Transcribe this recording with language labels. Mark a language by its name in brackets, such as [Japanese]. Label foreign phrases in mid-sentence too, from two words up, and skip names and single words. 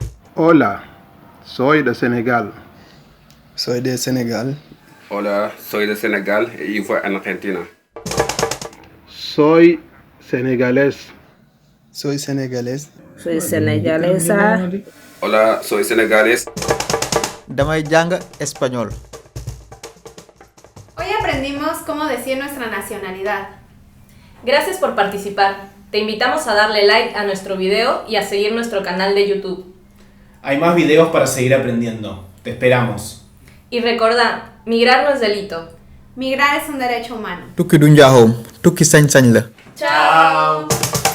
[Spanish] Hola, soy de Senegal. Soy de Senegal. Hola, soy de Senegal y vivo en Argentina. Soy senegalés. Soy senegalés. Soy senegalesa. Hola, soy senegalés. [Wolof] Damay jàng español. [Spanish] Hoy aprendimos cómo decir nuestra nacionalidad. Gracias por participar. Te invitamos a darle like a nuestro video y a seguir nuestro canal de YouTube. Hay más videos para seguir aprendiendo. Te esperamos. Y recordá, migrar no es delito. Migrar es un derecho humano. [Wolof] Tukki du njaaxum, tukki sañ-sañ la. [Spanish] Chao.